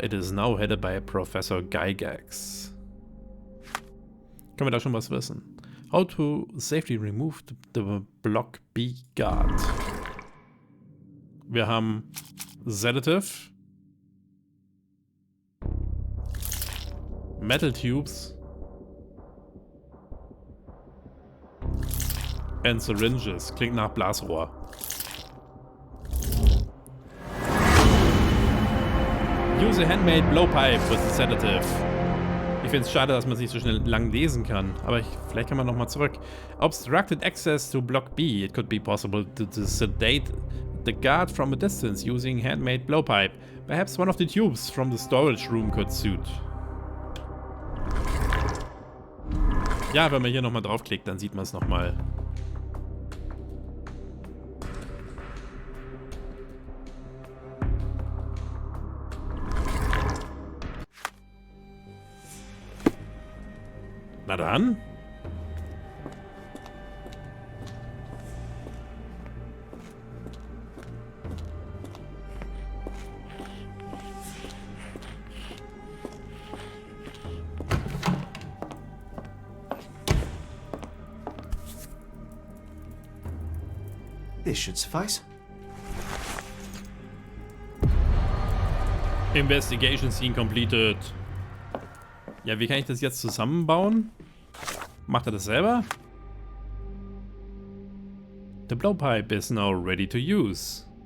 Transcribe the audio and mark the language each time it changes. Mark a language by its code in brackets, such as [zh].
[en] It is now headed by Professor Gygax. [de] Können wir da schon was wissen? [en] How to safely remove the Block B guard. [de] Wir haben Sedative, [en] Metal Tubes and Syringes. [de] Klingt nach Blasrohr. [en] Use a handmade blowpipe with the sedative. [de] Ich finde es schade, dass man es nicht so schnell lang lesen kann, aber vielleicht kann man nochmal zurück. [en] Obstructed access to Block B. It could be possible to sedate the guard from a distance using handmade blowpipe. Perhaps one of the tubes from the storage room could suit. [de] Ja, wenn man hier nochmal draufklickt, dann sieht man es nochmal. Na dann. [en] This should suffice. Investigation scene completed. [de] Ja, wie kann ich das jetzt zusammenbauen? Macht er das selber? [en] The blowpipe is now ready to use.